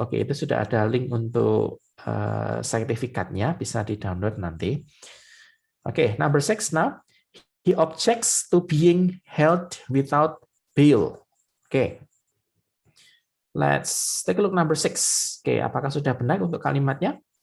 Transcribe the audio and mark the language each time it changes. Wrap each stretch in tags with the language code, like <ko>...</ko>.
<id>Oke, itu sudah ada link untuk sertifikatnya, bisa di-download nanti.</id> <en>Oke, number 6 now. He objects to being held without bail. Oke. Let's take a look number 6.</en> <id>Oke, apakah sudah benar untuk kalimatnya?</id>